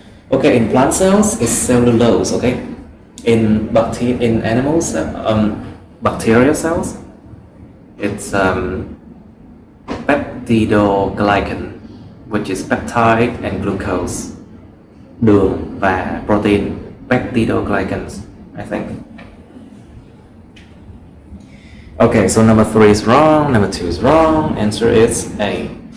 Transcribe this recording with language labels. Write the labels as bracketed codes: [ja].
[en] Okay, in plant cells, it's cellulose. Okay, in animals, bacterial cells, it's peptidoglycan, which is peptide and glucose. [vi] Đường và protein, peptidoglycans, [en] I think. Okay, so number 3 is wrong, number 2 is wrong, answer is A.